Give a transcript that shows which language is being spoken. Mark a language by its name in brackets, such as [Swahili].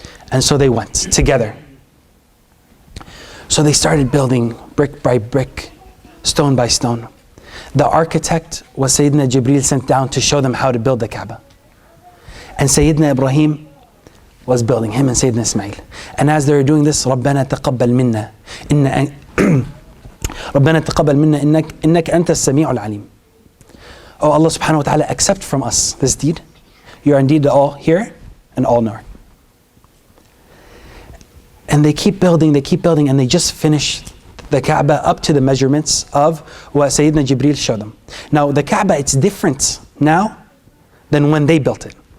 [English] And so they went together. So they started building brick by brick, stone by stone. The architect was Sayyidina Jibreel, sent down to show them how to build the Kaaba. And Sayyidina Ibrahim was building, him and Sayyidina Ismail. And as they were doing this, [Arabic] رَبَّنَا تَقَبَّلْ مِنَّا رَبَّنَا تَقَبَّلْ مِنَّا إِنَّكَ أَنْتَ السَّمِيعُ الْعَلِيمُ. [English] Oh Allah subhanahu wa ta'ala, accept from us this deed. You are indeed the all hearer and all knower. And they keep building, and they just finished the Kaaba up to the measurements of what Sayyidina Jibreel showed them. Now the Kaaba, it's different now than when they built it.